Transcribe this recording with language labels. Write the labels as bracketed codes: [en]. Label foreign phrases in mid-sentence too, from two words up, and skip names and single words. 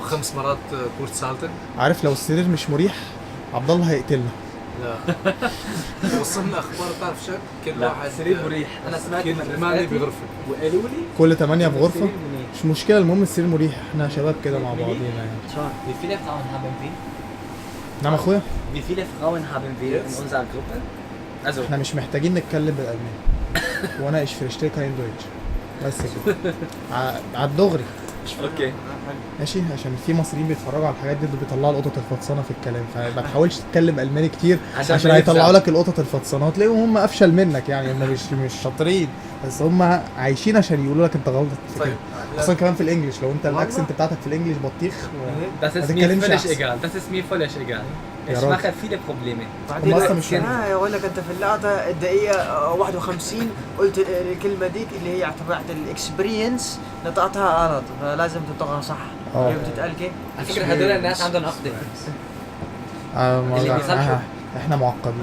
[ar] و5 مرات كورت سالتن. عارف لو السرير مش مريح عبد الله هيقتلنا. لا وصلنا اخبار بتعرف شك كل واحد سرير مريح. انا سمعت كل 8 بغرفه وقالوا لي كل 8 في غرفه، سرير منيح. مش مشكله، المهم السرير مريح. احنا شباب كده مع بعضينا يعني. [de] Wie viele Frauen haben wir? [ar] نعم اخويا، [de] Wie viele Frauen haben wir in unserer Gruppe? Also [ar] احنا مش محتاجين نتكلم بالالماني وانا [de] Ich verstehe kein Deutsch, [ar] بس كده على الدغري. اوكي ماشي، عشان في مصريين بيتفرجوا على الحاجات دي بيطلعوا القطط الفطسانه في الكلام، فما تحاولش تتكلم الماني كتير عشان هيطلعوا لك القطط الفطسانه، وتلاقيهم هم افشل منك يعني. هم مش شاطرين، بس هم عايشين عشان يقولوا لك انت غلط في كده. اصلا كمان في الانجليش لو انت الاكسنت بتاعتك في الانجليش بطيخ [de] Das ist mir völlig egal. Das ist mir völlig egal. Ich mache viele Probleme. [ar] بعدين مش يقول لك انت في اللقطه الدقيقه 51 قلت الكلمه ديك اللي هي تبعت الاكسبيرينس نطقتها غلط، فلازم تنطقها صح. هي بتتقال كيف؟ على فكره هذول الناس عندهم عقده. اللي بيصلحوا احنا معقدين.